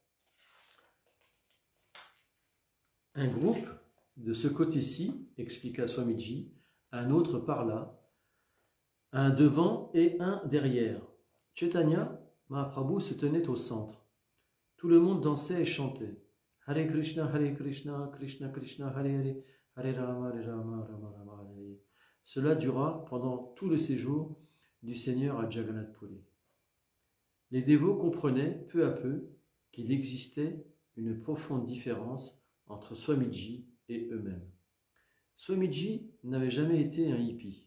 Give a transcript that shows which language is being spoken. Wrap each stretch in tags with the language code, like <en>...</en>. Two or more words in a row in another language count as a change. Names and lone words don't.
<fr>Un groupe de ce côté-ci, expliqua Swamiji, un autre par là, un devant et un derrière. Chaitanya Mahaprabhu se tenait au centre. Tout le monde dansait et chantait.</fr> <sa>Hare Krishna, Krishna Krishna, Hare Hare, Hare Rama, Rama Rama, Hare.</sa> <fr>Cela dura pendant tout le séjour du Seigneur à Jagannath Puri. Les dévots comprenaient peu à peu qu'il existait une profonde différence entre Swamiji et eux-mêmes. Swamiji n'avait jamais été un hippie.</fr>